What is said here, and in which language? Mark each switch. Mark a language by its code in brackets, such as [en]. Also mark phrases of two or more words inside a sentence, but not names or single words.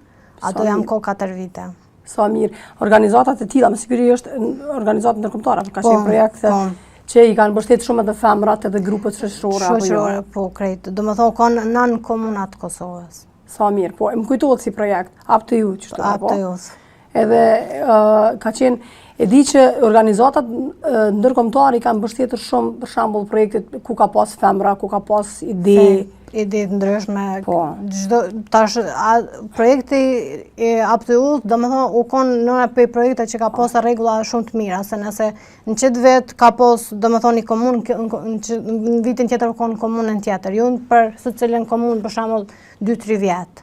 [sq] Ato jam ko 4 vite. Sa mirë. Organizatat e tilla, më siguri është organizatë ndërkombëtare, apo ka qenë projekte që i kanë mbështetur shumë edhe femrat edhe grupet shoqërore apo jo? Shoqërore, po krejt. Domethënë kanë nën komunat të Kosovës. Sa mirë, po më kujtohet si projekt Up to Youth, çfarë apo? Up to Youth. Edhe ka qenë e di që organizatat ndërkombëtare i kanë mbështetur shumë, për shembull projektet ku ka pas femra, ku ka pas ide të ndryshme. Çdo tash projekti i Up to Youth, domethënë u kon nëna për projekte që ka pas rregulla shumë të mira, se nëse në çet vet ka pas domethënë një komunë në vitin tjetër ka një komunën tjetër, jo për secilën komunë për shembull 2-3 vjet.